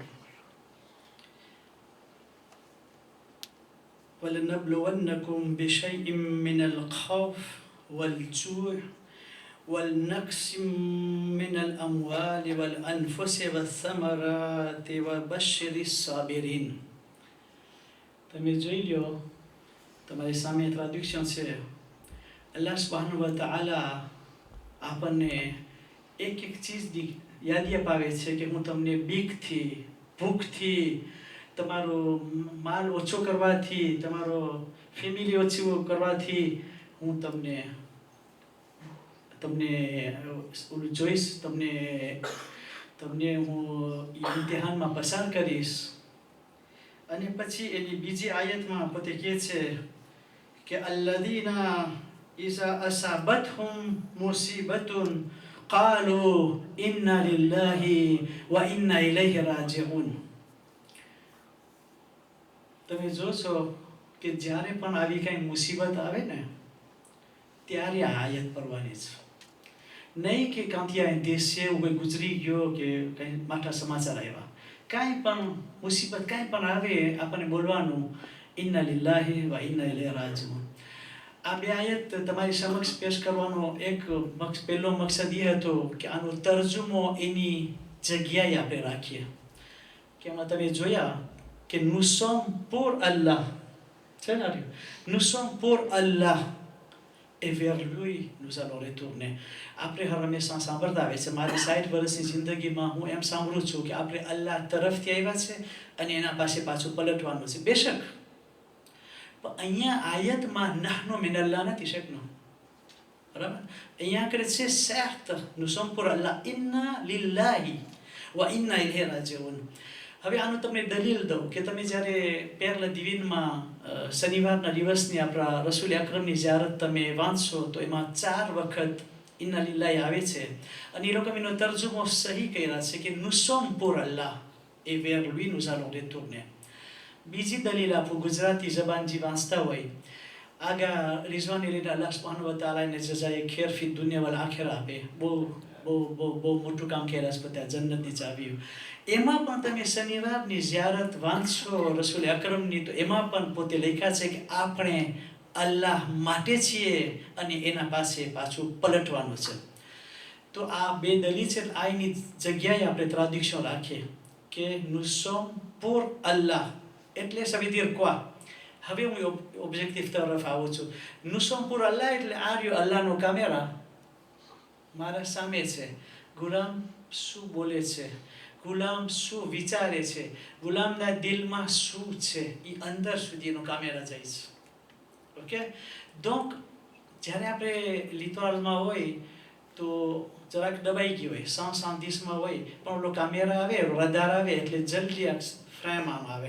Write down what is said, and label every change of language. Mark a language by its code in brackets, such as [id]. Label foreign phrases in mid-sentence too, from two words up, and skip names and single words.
[ar] ولنبلونكم بشيء من الخوف والجوع والنقص من الأموال والأنفس والثمرات وبشر الصابرين. [gu] તમે જોઈ લો, તમારી સામે ટ્રાડ્યુક્શન છે. [ar] الله سبحانه وتعالى [gu] આપણને એક ચીજની યાદી અપાવે છે કે હું તમને બીકથી, ભૂખથી, તમારો માલ ઓછો કરવાથી, તમારો ફેમિલી ઓછું કરવાથી હું તમને જોઈશ, તમને હું ઇમ્તિહાનમાં પસાર કરીશ. અને પછી એની બીજી આયતમાં પોતે કહે છે કે [ar] الذين إذا أصابتهم مصيبة قالوا إنا لله وإنا إليه راجعون. [gu] તમે જોશો કે જ્યારે પણ આવી કંઈ મુસીબત આવે ને ત્યારે આ આયત પડવાની છે. નહીં કે કાંથી આ દેશ છે એવું કોઈ ગુજરી ગયો કે કંઈ માઠા સમાચાર આવ્યા. કાંઈ પણ મુસીબત કાંઈ પણ આવે આપણને બોલવાનું [ar] إنا لله وإنا إليه راجعون. [gu] આ બે આયત તમારી સમક્ષ પેશ કરવાનો એક પહેલો મકસદ એ હતો કે આનો તર્જુમો એની જગ્યાએ આપણે રાખીએ. કે એમાં તમે જોયા કે [fr] nous sommes pour Allah. [gu] છે ને? [fr] nous sommes pour Allah et vers lui nous allons retourner. [gu] આપણે હંમેશા સાંભળતા આવે છે, મારી 60 વર્ષની જિંદગીમાં હું એમ સાંભળું છું કે આપણે અલ્લાહ તરફથી આવ્યા છે અને એના પાસે પાછું પલટવાનું છે. બેશક પણ અહીંયા આયતમાં [ar] نحن من الله [gu] નથી શકનો. બરાબર? અહીંયા કરે છે [fr] certes nous sommes pour Allah [ar] إنا لله وإنا إليه راجعون. [gu] હવે આનું તમને દલીલ દઉં કે તમે જ્યારે પેરલ દિવીનમાં શનિવારના દિવસની આપણા રસૂલ અકરમની ઝિયારત તમે વાંચશો તો એમાં 4 વખત [ar] إنا لله [gu] આવે છે. અને એ લોકો એનો તર્જુમો સહી કર્યા છે કે [fr] nous sommes pour Allah et vers lui nous allons retourner. [gu] બીજી દલીલ આપું, ગુજરાતી જબાન જે વાંચતા હોય, આગા રિઝવાન એલીના [ar] الله سبحانه وتعالى جزاء خير في الدنيا والآخرة [gu] આપે. બહુ મોટું કામ કર્યા છે બધા, જન્નતની ચાવીઓ. એમાં પણ તમે શનિવારની ઝિયારત વાંચશો રસૂલ અકરમની તો એમાં પણ પોતે લખ્યા છે કે આપણે અલ્લાહ માટે છીએ અને એના પાસે પાછું પલટવાનું છે. તો આ બે દલીલ છે. આ એની જગ્યાએ આપણે ટ્રાડિક્શન રાખીએ કે [fr] nous sommes pour Allah. [gu] એટલે [fr] ça veut dire quoi? [gu] હવે હું ઓબ્જેક્ટિવ તરફ આવું છું. [fr] nous sommes pour Allah [gu] એટલે આ રહ્યો અલ્લાહનો કેમેરા મારા સામે છે. ગુલામ શું બોલે છે, ગુલામ શું વિચારે છે, ગુલામના દિલમાં શું છે, એ અંદર સુધીનો કેમેરા જાય છે. ઓકે? donc જ્યારે આપણે લિટોરલમાં હોય તો જરાક દબાઈ ગઈ હોય, 110માં હોય, પણ ઓલો કેમેરા આવે, રડાર આવે એટલે જલ્દી ફ્રેમ આમ આવે.